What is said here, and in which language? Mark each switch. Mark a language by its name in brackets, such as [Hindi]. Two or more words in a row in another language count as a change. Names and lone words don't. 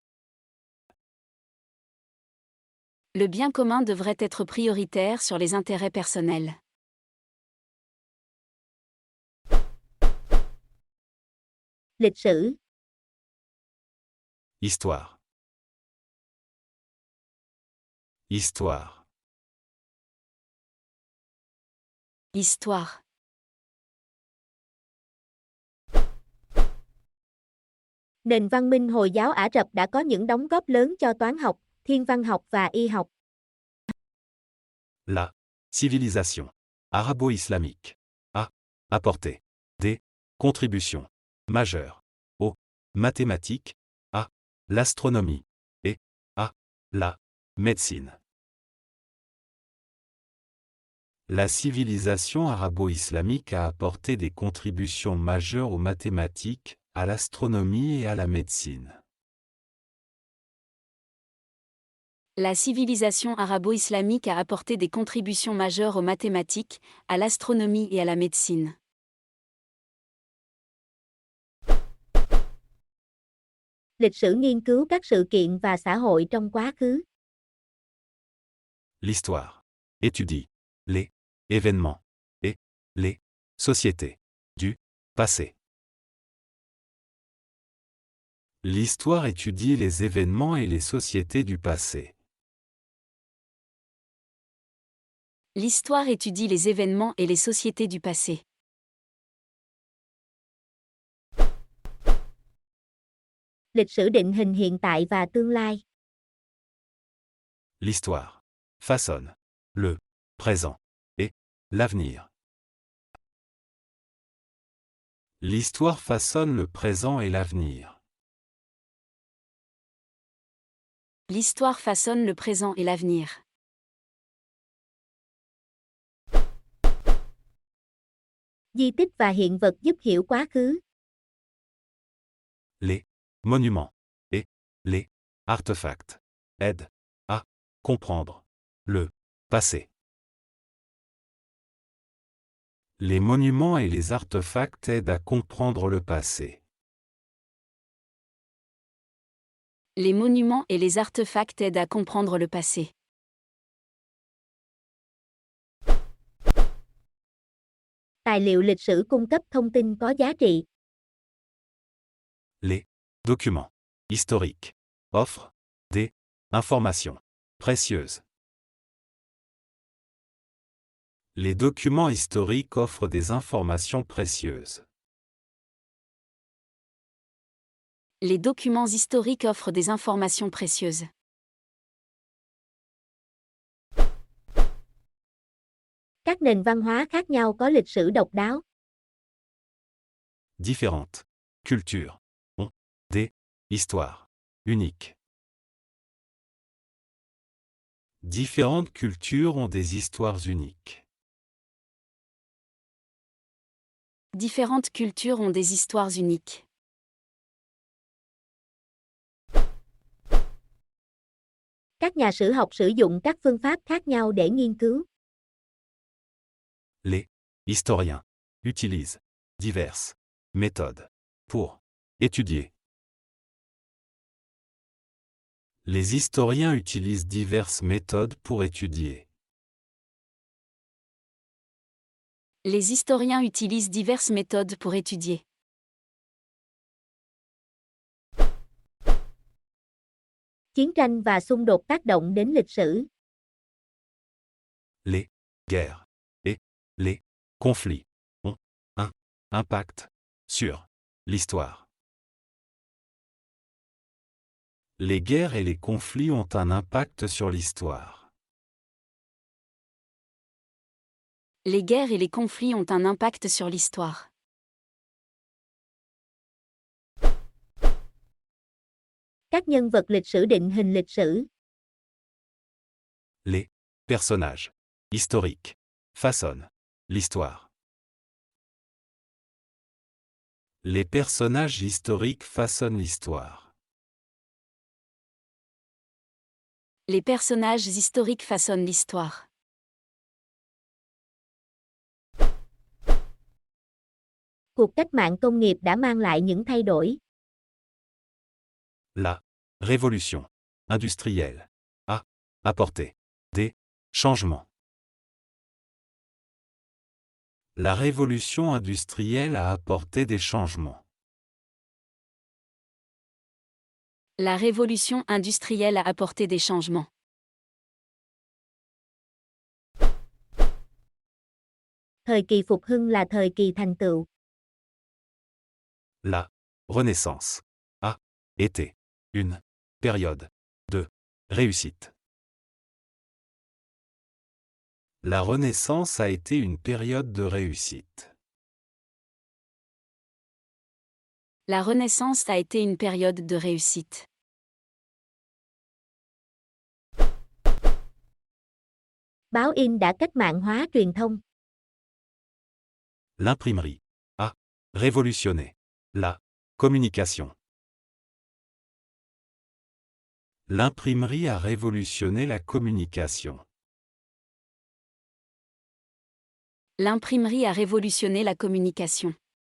[French] Le bien commun devrait être prioritaire sur les intérêts personnels. [Vietnamese] Lịch sử. [French] Histoire. Histoire. Histoire. [Vietnamese] Nền văn minh Hồi giáo Ả Rập đã có những đóng góp lớn cho toán học, thiên văn học và y học. [French] La civilisation arabo-islamique a apporté des contributions majeures aux mathématiques, à l'astronomie et à la médecine. La civilisation arabo-islamique a apporté des contributions majeures aux mathématiques, à l'astronomie et à la médecine. La civilisation arabo-islamique a apporté des contributions majeures aux mathématiques, à l'astronomie et à la médecine. [Vietnamese] Lịch sử nghiên cứu các sự kiện và xã hội trong quá khứ. [French] L'histoire étudie les événements et les sociétés du passé. L'histoire étudie les événements et les sociétés du passé. L'histoire étudie les événements et les sociétés du passé. [Vietnamese] Lịch sử định hình hiện tại và tương lai. [French] L'histoire façonne le présent et l'avenir. L'histoire façonne le présent et l'avenir. L'histoire façonne le présent et l'avenir. [Vietnamese] Di tích và hiện vật giúp hiểu quá khứ. [French] Les monuments et les artefacts aident à comprendre le passé. Les monuments et les artefacts aident à comprendre le passé. Les monuments et les artefacts aident à comprendre le passé. [Vietnamese] Tài liệu lịch sử cung cấp thông tin có giá trị. [French] Les documents historiques offrent des informations précieuses. Les documents historiques offrent des informations précieuses. Les documents historiques offrent des informations précieuses. [Vietnamese] Các nền văn hóa khác nhau có lịch sử độc đáo. [French] Différentes cultures ont des histoires uniques. Différentes cultures ont des histoires uniques. Différentes cultures ont des histoires uniques. [Vietnamese] Các nhà sử học sử dụng các phương pháp khác nhau để nghiên cứu. [French] Les historiens utilisent diverses méthodes pour étudier. Les historiens utilisent diverses méthodes pour étudier. Les historiens utilisent diverses méthodes pour étudier. [Vietnamese] Chiến tranh và xung đột tác động đến lịch sử. [French] Les guerres et les conflits ont un impact sur l'histoire. Les guerres et les conflits ont un impact sur l'histoire. Les guerres et les conflits ont un impact sur l'histoire. [Vietnamese] Các nhân vật lịch sử định hình lịch sử. [French] Les personnages historiques façonnent l'histoire. Les personnages historiques façonnent l'histoire. Les personnages historiques façonnent l'histoire. [Vietnamese] Cuộc cách mạng công nghiệp đã mang lại những thay đổi. [French] La révolution industrielle a apporté des changements. La révolution industrielle a apporté des changements. La révolution industrielle a apporté des changements. [Vietnamese] Thời kỳ phục hưng là thời kỳ thành tựu. [French] La Renaissance a été une période de réussite. La Renaissance a été une période de réussite. La Renaissance a été une période de réussite. [Vietnamese] Báo in đã cách mạng hóa truyền thông. [French] L'imprimerie a révolutionné la Communication. L'imprimerie a révolutionné la communication. L'imprimerie a révolutionné la communication.